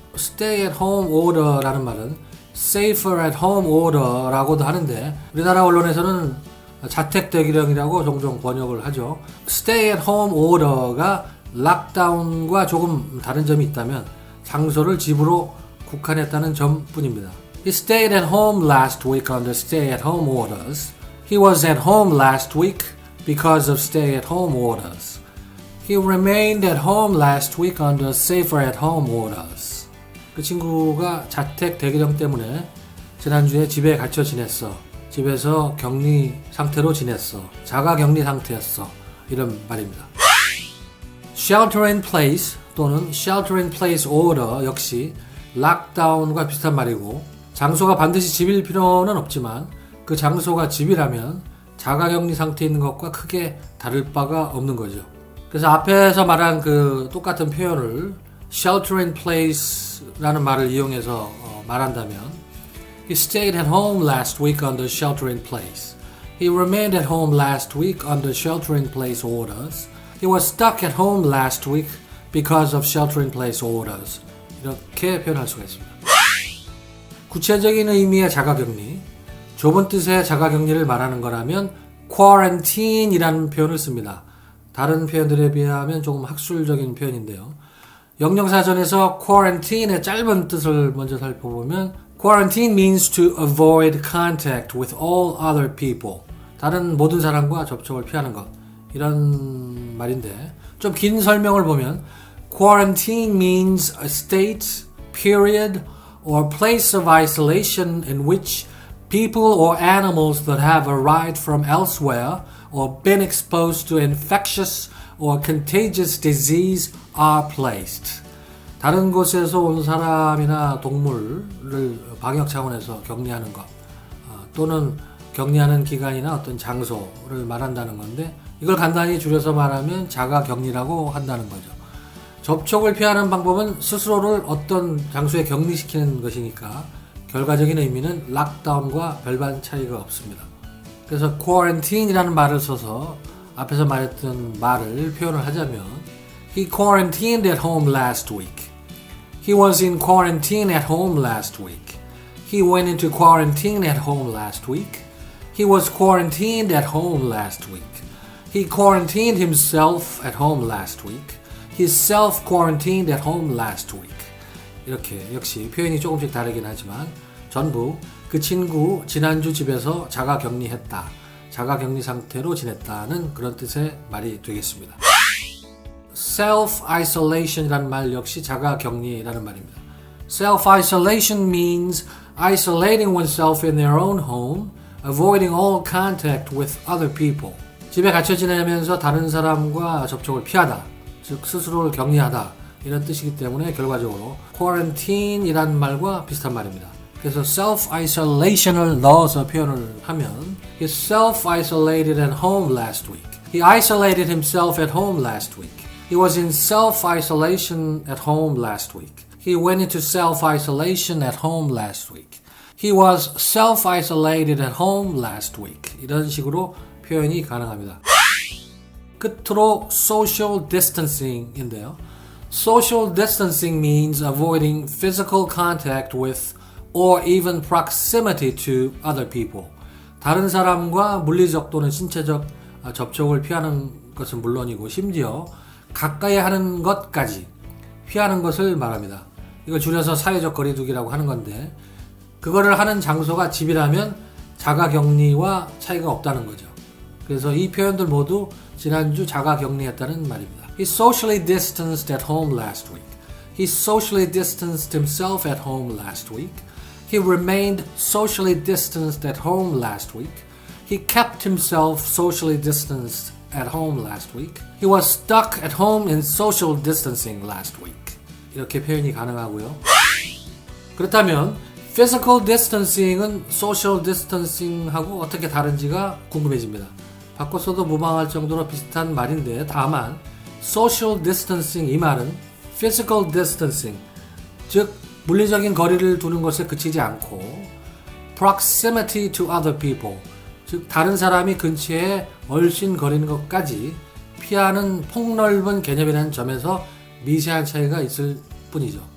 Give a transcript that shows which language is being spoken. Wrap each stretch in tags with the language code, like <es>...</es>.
<ko>Stay at home order라는 말은 Safer at home order라고도 하는데 우리나라 언론에서는 자택대기령이라고 종종 번역을 하죠. Stay at home order가 락다운과 조금 다른 점이 있다면 장소를 집으로 국한했다는 점뿐입니다.</ko> <en>He stayed at home last week under stay at home orders. He was at home last week because of stay at home orders. He remained at home last week under safer at home orders.</en> <ko>그 친구가 자택 대기령 때문에 지난주에 집에 갇혀 지냈어, 집에서 격리 상태로 지냈어, 자가 격리 상태였어, 이런 말입니다. Shelter in place 또는 Shelter in place order 역시 락다운과 비슷한 말이고, 장소가 반드시 집일 필요는 없지만 그 장소가 집이라면 자가 격리 상태에 있는 것과 크게 다를 바가 없는 거죠. 그래서 앞에서 말한 그 똑같은 표현을 Shelter in place라는 말을 이용해서 말한다면</ko> <en>He stayed at home last week under shelter in place. He remained at home last week under shelter in place orders. He was stuck at home last week because of shelter in place orders.</en> <ko>이렇게 표현할 수가 있습니다. 구체적인 의미의 자가격리, 좁은 뜻의 자가격리를 말하는 거라면 quarantine이라는 표현을 씁니다. 다른 표현들에 비하면 조금 학술적인 표현인데요. 영영사전에서 quarantine의 짧은 뜻을 먼저 살펴보면</ko> <en>Quarantine means to avoid contact with all other people.</en> <ko>다른 모든 사람과 접촉을 피하는 것, 이런 말인데 좀 긴 설명을 보면</ko> <en>Quarantine means a state, period, or place of isolation in which people or animals that have arrived from elsewhere or been exposed to infectious or contagious disease are placed.</en> <ko>다른 곳에서 온 사람이나 동물을 방역 차원에서 격리하는 것, 또는 격리하는 기간이나 어떤 장소를 말한다는 건데, 이걸 간단히 줄여서 말하면 자가격리라고 한다는 거죠. 접촉을 피하는 방법은 스스로를 어떤 장소에 격리시키는 것이니까 결과적인 의미는 락다운과 별반 차이가 없습니다. 그래서 quarantine이라는 말을 써서 앞에서 말했던 말을 표현을 하자면</ko> <en>He quarantined at home last week. He was in quarantine at home last week. He went into quarantine at home last week. He was quarantined at home last week. He quarantined himself at home last week. He self-quarantined at home last week.</en> <ko>이렇게 역시 표현이 조금씩 다르긴 하지만 전부 그 친구 지난주 집에서 자가격리했다. 자가격리 상태로 지냈다는 그런 뜻의 말이 되겠습니다. Self-isolation이라는 말 역시 자가격리라는 말입니다.</ko> <en>Self-isolation means isolating oneself in their own home, avoiding all contact with other people.</en> <ko>집에 갇혀 지내면서 다른 사람과 접촉을 피하다, 즉 스스로를 격리하다 이런 뜻이기 때문에 결과적으로 quarantine이라는 말과 비슷한 말입니다. 그래서 self-isolation을 넣어서 표현을 하면</ko> <en>He self-isolated at home last week. He isolated himself at home last week. He was in self-isolation at home last week. He went into self-isolation at home last week. He was self-isolated at home last week.</en> <ko>이런 식으로 표현이 가능합니다. 끝으로 social distancing인데요.</ko> <en>Social distancing means avoiding physical contact with or even proximity to other people.</en> <ko>다른 사람과 물리적 또는 신체적 접촉을 피하는 것은 물론이고 심지어 가까이 하는 것까지 피하는 것을 말합니다. 이걸 줄여서 사회적 거리두기라고 하는 건데 그거를 하는 장소가 집이라면 자가격리와 차이가 없다는 거죠. 그래서 이 표현들 모두 지난주 자가격리했다는 말입니다.</ko> <en>He socially distanced at home last week. He socially distanced himself at home last week. He remained socially distanced at home last week. He kept himself socially distanced at home last week. He was stuck at home in social distancing last week.</en> <ko>이렇게 표현이 가능하고요. 그렇다면 physical distancing은 social distancing하고 어떻게 다른지가 궁금해집니다. 바꿔서도 무방할 정도로 비슷한 말인데 다만 social distancing 이 말은 physical distancing 즉 물리적인 거리를 두는 것에 그치지 않고</ko> <en>proximity to other people</en> <ko>즉 다른 사람이 근처에 얼씬거리는 것까지 피하는 폭넓은 개념이라는 점에서 미세한 차이가 있을 뿐이죠.</ko>